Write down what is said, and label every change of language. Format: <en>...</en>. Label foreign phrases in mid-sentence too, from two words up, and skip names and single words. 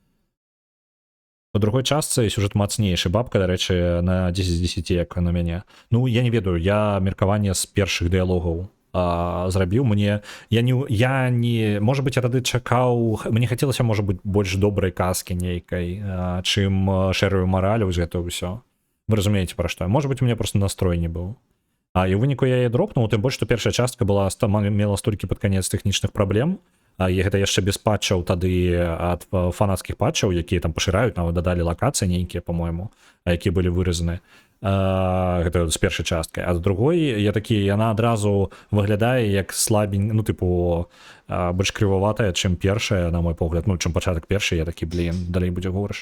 <be>У другой частцы сюжэт мацнейшы. Бабка, дарэчы, на 10 з 10 як на мяне. Ну, я не ведаю, я меркаванне з першых дыялогаў зрабіў мне, я не можа быть, я тады чакаў, мне хацелася, можа быть, больш добрай казкі нейкай, чым шэрую мараль, вось гэта ўсё. Вы разумееце, пра што? Можа быть,</be> <ru>у меня</ru> <be>просто настрой не быў. І ў выніку я яе дропнуў, тым больш, што першая частка была, мела столькі пад канец тэхнічных праблем, і гэта яшчэ без патчаў тады ад фанацкіх патчаў, якія там пашыраюць, нават дадалі лакацыі нейкія, па-мойму, якія былі выразаны. Гэта з першай часткай, а з другой я такі, яна адразу выглядае як слабень, ну тыпу больш крываватая, чым першая, на мой погляд, ну чым пачатак першай, я такі, блин, далей будзе горш.</be>